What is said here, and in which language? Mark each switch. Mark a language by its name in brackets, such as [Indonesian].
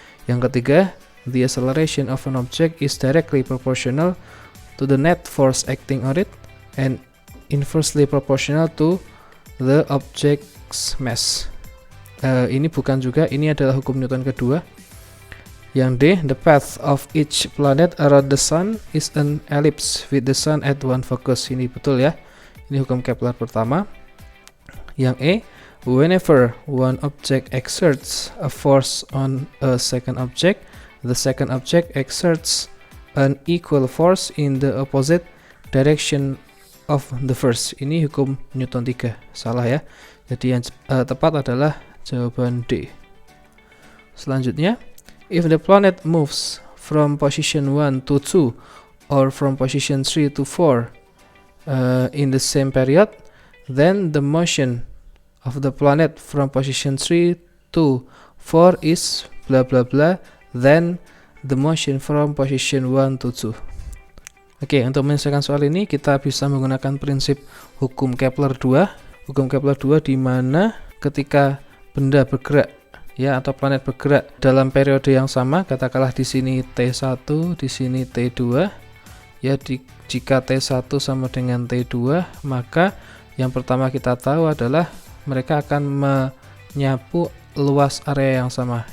[Indonesian] Yang ketiga, [English] the acceleration of an object is directly proportional to the net force acting on it and inversely proportional to the object's mass. [Indonesian] Ini bukan juga, ini adalah hukum Newton kedua. Yang D, [English] the path of each planet around the sun is an ellipse with the sun at one focus. [Indonesian] Ini betul ya, ini hukum Kepler pertama. Yang E, [English] whenever one object exerts a force on a second object, the second object exerts an equal force in the opposite direction of the first. [Indonesian] Ini hukum Newton 3, salah ya. Jadi yang tepat adalah jawaban D. Selanjutnya, [English] if the planet moves from position 1 to 2 or from position 3 to 4 in the same period, then the motion of the planet from position 3 to 4 is blah blah blah, then the motion from position 1 to 2. [Indonesian] Oke, untuk menyelesaikan soal ini kita bisa menggunakan prinsip hukum Kepler 2. hukum Kepler 2 di mana ketika benda bergerak ya atau planet bergerak dalam periode yang sama, katakanlah di sini T1, di sini T2 ya, jika T1 sama dengan T2, maka yang pertama kita tahu adalah mereka akan menyapu luas area yang sama.